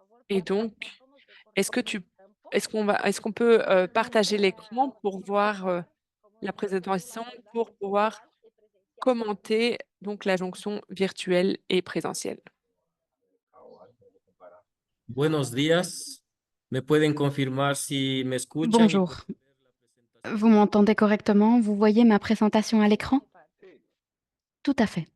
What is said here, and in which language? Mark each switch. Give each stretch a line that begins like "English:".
French: Et donc, est-ce qu'on peut partager l'écran pour voir la présentation, pour pouvoir commenter donc la jonction virtuelle et présentielle?
Spanish: Buenos días. ¿Me pueden confirmar si me escuchan?
French: Bonjour. Vous m'entendez correctement? Vous voyez ma présentation à l'écran? Tout à fait.